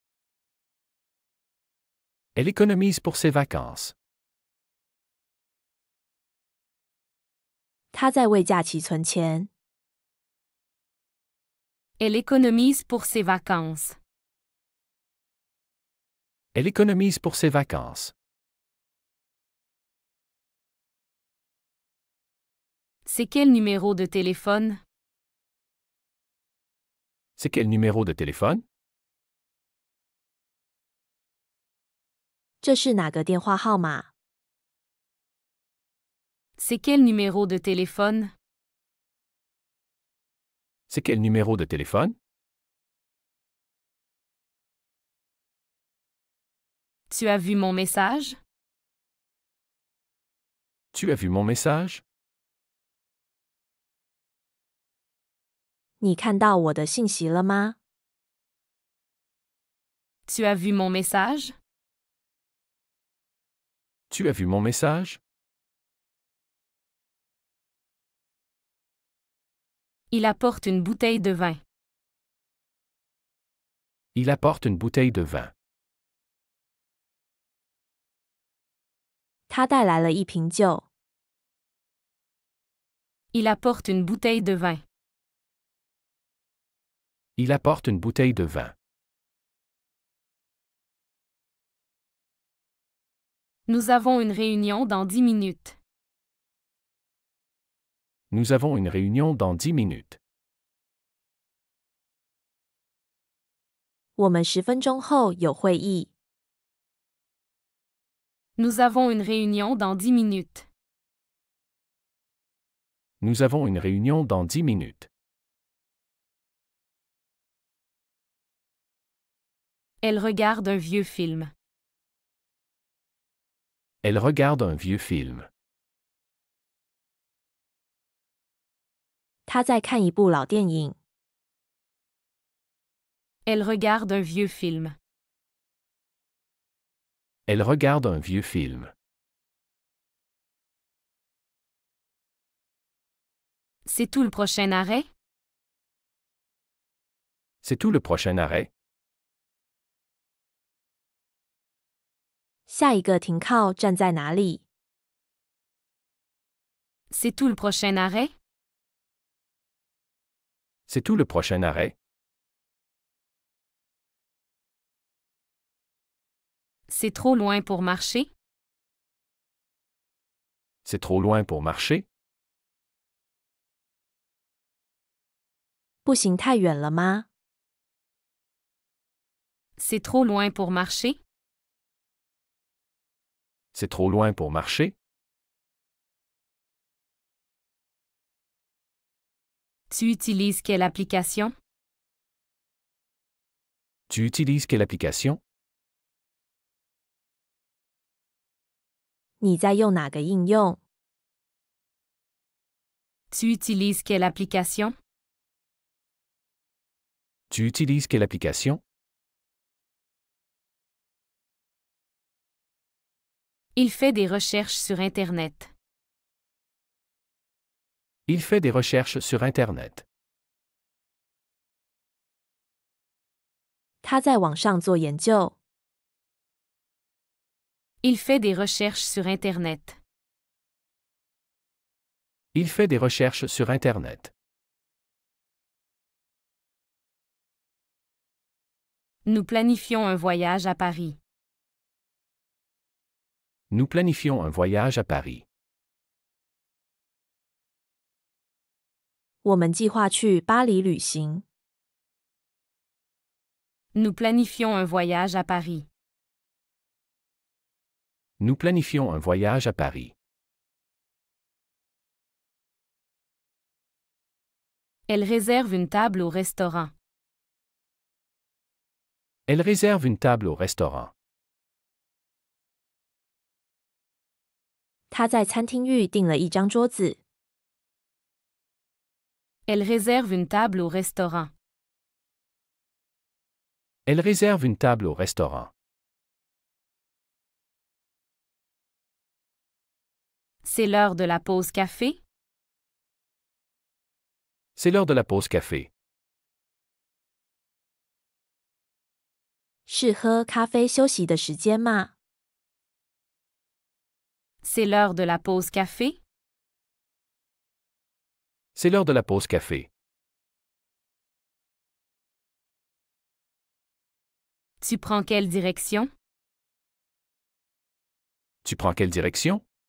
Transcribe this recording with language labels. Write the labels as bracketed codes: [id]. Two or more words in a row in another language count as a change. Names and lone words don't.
[fr] Elle économise pour ses vacances. [zh] 他在为假期存钱。 [fr] Elle économise pour ses vacances. Elle économise pour ses vacances. C'est quel numéro de téléphone? C'est quel numéro de téléphone? [zh] 这是哪个电话号码？ [fr] C'est quel numéro de téléphone? C'est quel numéro de téléphone? Tu as vu mon message? Tu as vu mon message? [zh] 你看到我的信息了吗？ [fr] Tu as vu mon message? Tu as vu mon message? Il apporte une bouteille de vin. Il apporte une bouteille de vin. [zh] 他带来了一瓶酒。 [fr] Il apporte une bouteille de vin. Il apporte une bouteille de vin. Nous avons une réunion dans 10 minutes. Nous avons une réunion dans 10 minutes. [zh] 我们10分钟后有会议。 [fr] Nous avons une réunion dans 10 minutes. Nous avons une réunion dans 10 minutes. Elle regarde un vieux film. Elle regarde un vieux film. [zh] 他在看一部老电影。 [fr] Elle regarde un vieux film. Elle regarde un vieux film. C'est tout le prochain arrêt? C'est tout le prochain arrêt? [zh] 下一个停靠站在哪里？ [fr] C'est tout le prochain arrêt? C'est tout le prochain arrêt? C'est trop loin pour marcher? C'est trop loin pour marcher? [zh] 步行太远了吗？ [fr] C'est trop loin pour marcher? C'est trop loin pour marcher? Tu utilises quelle application? Tu utilises quelle application? [zh] 你在用哪个应用？ [fr] Tu utilises quelle application? Tu utilises quelle application? Il fait des recherches sur Internet. Il fait des recherches sur Internet. [zh] 他在网上做研究。 [fr] Il fait des recherches sur Internet. Il fait des recherches sur Internet. Nous planifions un voyage à Paris. Nous planifions un voyage à Paris. [zh] 我们计划去巴黎旅行。 [fr] Nous planifions un voyage à Paris. Nous planifions un voyage à Paris. Elle réserve une table au restaurant. Elle réserve une table au restaurant. [zh] 他在餐厅预订了一张桌子。 [fr] Elle réserve une table au restaurant. Elle réserve une table au restaurant. C'est l'heure de la pause café? C'est l'heure de la pause café. [zh] 是喝咖啡休息的时间吗？ [fr] C'est l'heure de la pause café? C'est l'heure de la pause café. Tu prends quelle direction? Tu prends quelle direction?